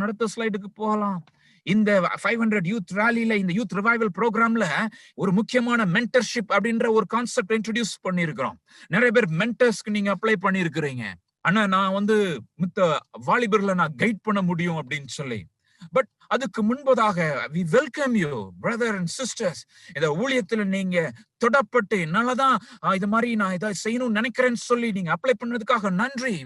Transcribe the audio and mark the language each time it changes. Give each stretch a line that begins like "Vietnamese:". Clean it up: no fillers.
Tamil: அடுத்த ஸ்லைடுக்கு போகலாம். இந்த 500 யூத் ராலில, இந்த யூத் ரிவைவல் ப்ரோக்ராம்ல ஒரு முக்கியமான மென்டர்ஷிப் அப்படின்ற ஒரு கான்செப்ட் இன்ட்ரோடியூஸ் பண்ணிருக்கிறோம். நிறைய பேர் மென்டர்ஸ்க்கு நீங்க அப்ளை பண்ணிருக்கிறீங்க. ஆனா நான் மித்த வாலிபர்ல நான் கைட் பண்ண முடியும் அப்படின்னு சொல்லி.
English: but
Tamil: அதுக்கு முன்பதாக
English: we welcome you brother and sisters.
Tamil: இந்த ஊழியத்துல நீங்க தொடப்பட்டு என்னாலதான் இது மாதிரி நான் இதை செய்யணும்னு நினைக்கிறேன்னு சொல்லி நீங்க அப்ளை பண்ணதுக்காக நன்றி.